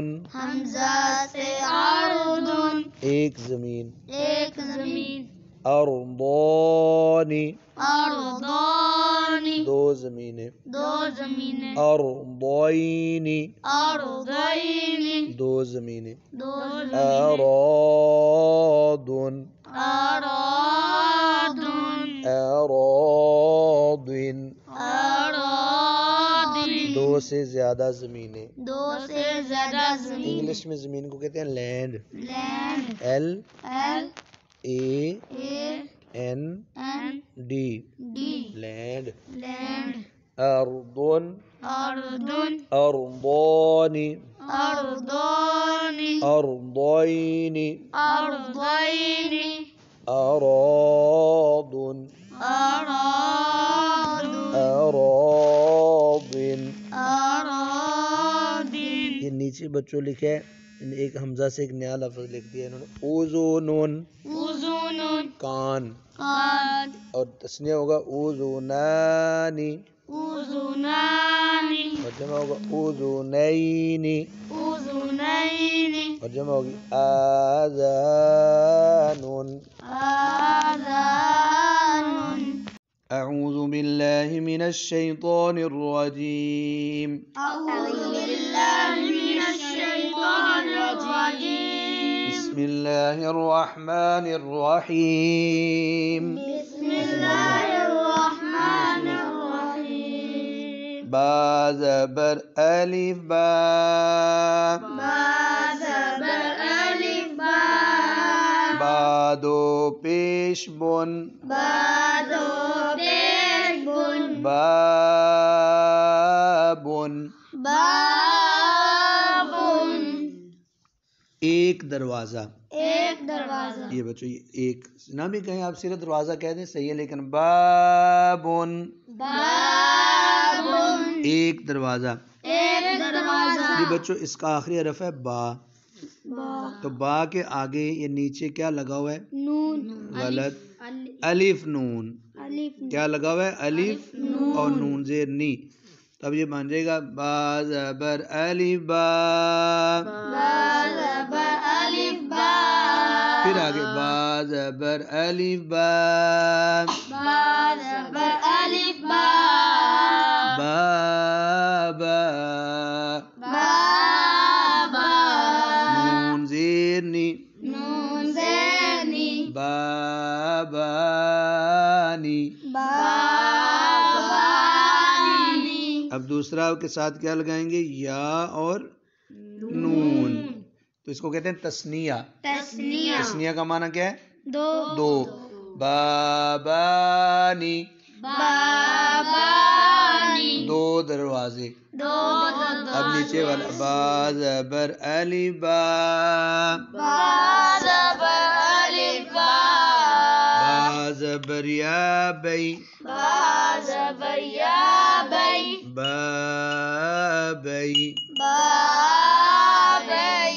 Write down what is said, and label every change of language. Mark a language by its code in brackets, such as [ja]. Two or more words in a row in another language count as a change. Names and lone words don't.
[ur] حمزہ سے اردن. ایک زمین. ایک زمین. ارضانی. اردانی. دو زمینیں. دو زمینیں. ارضینی. اردینی. دو زمینیں. دو زمینیں. ارادن. ارادن. اراضن. اراضین. دو سے زیادہ زمینیں. دو سے زیادہ زمین. انگلش میں زمین کو کہتے ہیں لینڈ. لینڈ. ایل ایل اے اے این این ڈی. ڈی. لینڈ. لینڈ. اردن. اردن. ارضانی. اردانی. ارضینی. اردینی. اراضن. اراضن. اراضن. اراضین. یہ نیچے بچوں لکھے ہے، ایک حمزہ سے ایک نیا لفظ لکھ دیا انہوں نے. اذنن. اذن. کان. قاد. اور تسنیہ ہوگا اذنانی. اذنانی. اور جمع ہوگا اذنینی. اذنینی. اور جمع ہوگی آذان. آذان. [ar] اعوذ باللہ من الشیطان الرجیم. اعوذ باللہ من الشیطان الرجیم. بسم اللہ الرحمن الرحیم. بسم اللہ الرحمن الرحیم. [ur] با زبر الف با. با زبر الف با. با دو پیش بن. با دو پیش بن. بابن. بابن. ایک دروازہ. ایک دروازہ. یہ بچوں یہ ایک نہ بھی کہیں آپ صرف دروازہ کہہ دیں صحیح ہے، لیکن بابن بابن. ایک دروازہ. ایک دروازہ. یہ بچوں اس کا آخری حرف ہے با. تو با کے آگے یہ نیچے کیا لگا ہوا ہے؟ نون. غلط. الف نون. الف. کیا لگا ہوا ہے؟ الف اور نون زیر نی. تب یہ بن جائے گا با زبر الف با. با زبر الف با. پھر آگے با زبر الف با. با زبر الف با. بابا. بابا. نون زیر نی. نون زیر نی. بابانی. بابانی. اب دوسرا کے ساتھ کیا لگائیں گے؟ یا اور نون. تو اس کو کہتے ہیں تسنیہ. تسنیہ. تسنیہ کا معنی کیا ہے؟ دو. دو. بابانی. بابانی. دو دروازے. دو دروازے. اب نیچے والا با زبر الف با. با زبر الف با. با زبر یا بی. با زبر یا بی. بابی. بابی.